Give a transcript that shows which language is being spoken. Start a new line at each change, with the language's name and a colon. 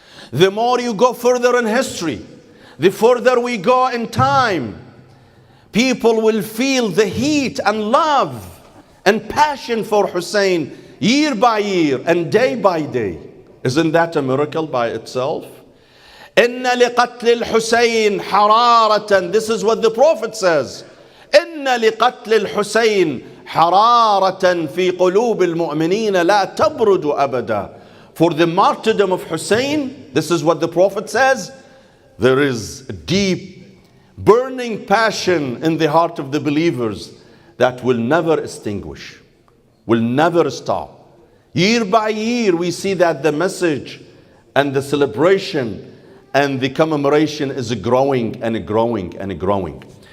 English: The more you go further in history, the further we go in time, people will feel the heat and love and passion for Hussein year by year and day by day. Isn't that a miracle by itself?
Arabic: إن لقتل الحسين حرارة.
English: This is what the Prophet says.
Arabic: إن لقتل الحسين حرارة في قلوب المؤمنين لا تبرد أبدا.
English: For the martyrdom of Hussein, this is what the Prophet says, there is a deep, burning passion in the heart of the believers that will never extinguish, will never stop. Year by year, we see that the message and the celebration and the commemoration is growing and growing and growing.